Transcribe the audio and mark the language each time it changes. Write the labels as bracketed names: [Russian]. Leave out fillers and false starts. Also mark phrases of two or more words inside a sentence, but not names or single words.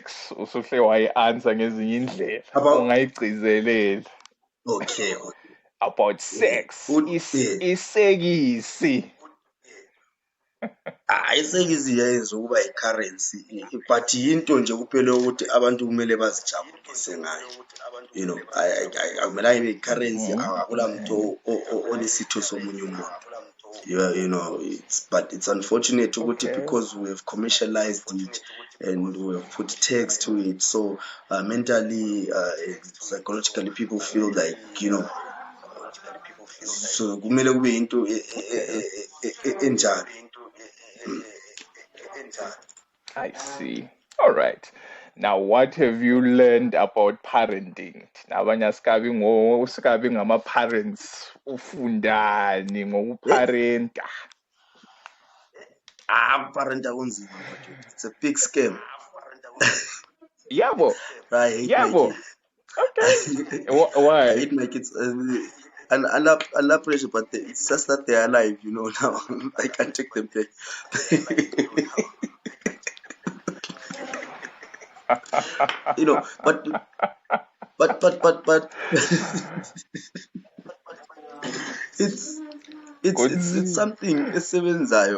[North Ndebele] Usuhle wayi-answer ngezinye indlela. Ungayigcizeleli. [English] Okay. About sex. Isekisi. [North Ndebele] Isekisi yayenza ukuba i-currency, but yinto nje kuphela ukuthi abantu kumele bazijabulise ngayo. Akumele ibe i-currency, akula muntu onesitho somunye umuntu. [English] But it's unfortunate ukuthi because we have commercialized it and we have put tags to it, so mentally, psychologically, people feel like so [North Ndebele] kumele kube into enjalo. [English] I see. All right. Now, what have you learned about parenting? [North Ndebele] Nabanye asikabi ngama-parents, ufundani ngokuparenta? Parenta kunzima, [English] it's a big scam. [North Ndebele] Yabo. [English] I hate [North Ndebele] Yabo. [English] my kids. Okay. Why? I hate my kids. And I love pressure, but it's just that they're alive, now. I can't take them back. But it's something esebenzayo.